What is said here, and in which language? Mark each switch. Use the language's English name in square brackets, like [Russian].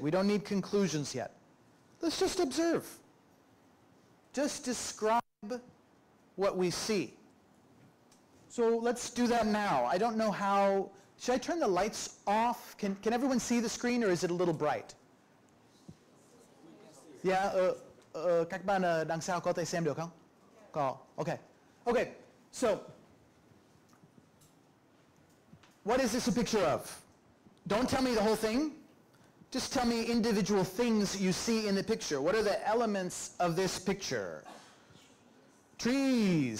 [English] We don't need conclusions yet. Let's just observe. Just describe what we see. So let's do that now. I don't know how. Should I turn the lights off? Can everyone see the screen, or is it a little bright? [Vietnamese] Yeah, các bạn đằng sau có thể xem được không? Có. Okay. Okay. [English] So what is this a picture of? Don't tell me the whole thing. Just tell me individual things you see in the picture. What are the elements of this picture? Trees.